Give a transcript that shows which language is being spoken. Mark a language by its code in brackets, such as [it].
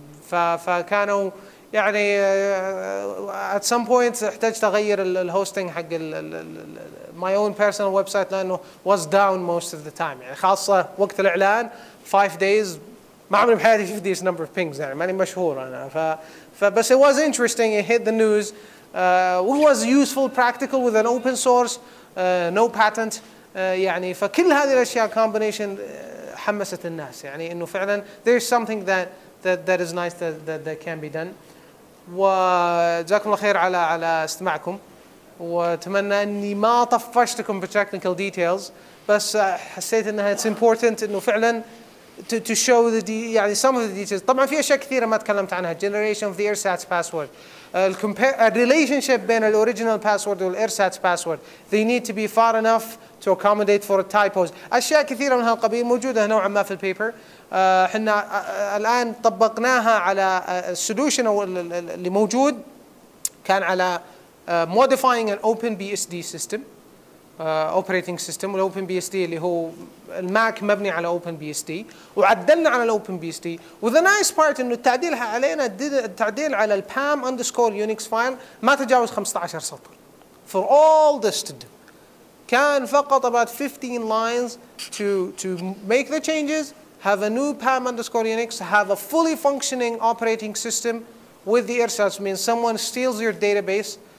[ar] فكانوا يعني at some point احتجت اغير الهوستنج حق [en] my own personal website [ar] لانه [en] was down most of the time [ar] يعني خاصة وقت الإعلان 5 days ما عمري بحياتي شفت [en] this number of pings [ar] يعني ماني مشهور أنا [en] but it was interesting. It hit the news. It was useful, practical with an open source, no patent. [ar] يعني فكل هذه الأشياء combination حمست الناس يعني إنه فعلا [en] there's something that is nice that can be done. [ar] وجزاكم الله خير على استماعكم وأتمنى إني ما طفشتكم بالtechnical details بس حسيت إنها [en] it's important [ar] إنه فعلا [en] to show [ar] يعني some of the details. طبعا في أشياء كثيرة ما تكلمت عنها. [en] Generation of the ersatz password, relationship بين الoriginal password والersatz password. They need to be far enough to accommodate for typos. [ar] أشياء كثيرة من هالقبيل موجودة نوعا ما في البيبر. احنا الآن طبقناها على السولوشن اللي موجود كان على [en] modifying an OpenBSD system. [ar] operating system والاوبن بي اس دي اللي هو الماك مبني على اوبن بي اس دي وعدلنا على الاوبن بي اس دي وذا نايس بارت انه التعديل علينا التعديل على البام اندرسكور يونكس فايل ما تجاوز 15 سطر [en] for all this to do [ar] كان فقط [en] about 15 lines to make the changes have a new pam underscore unix have a fully functioning operating system with the ersatz means someone steals your database